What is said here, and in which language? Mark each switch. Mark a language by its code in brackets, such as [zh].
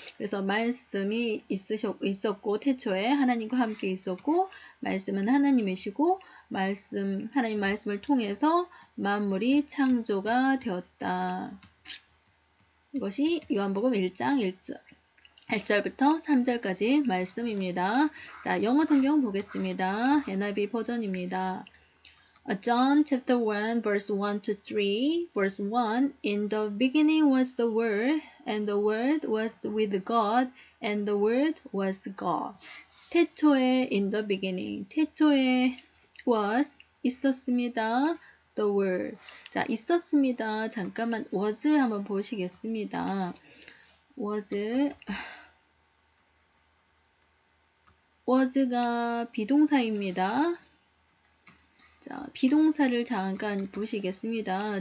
[ko] 그래서 말씀이 있었고 태초에 하나님과 함께 있었고 말씀은 하나님이시고 하나님 말씀을 통해서 만물이 창조가 되었다. 이것이 요한복음 1장 1절부터 3절까지 말씀입니다. 자, 영어 성경 보겠습니다. NIV 버전입니다. [en] John chapter 1 verse 1 to 3 verse 1 In the beginning was the Word and the Word was with God and the Word was God. [ko] 태초에 [en] in the beginning [ko] 태초에 was 있었습니다. [en] The Word. [ko] 자, 있었습니다. 잠깐만 was 한번 보시겠습니다. was가 비동사입니다. 자, 비동사를 잠깐 보시겠습니다.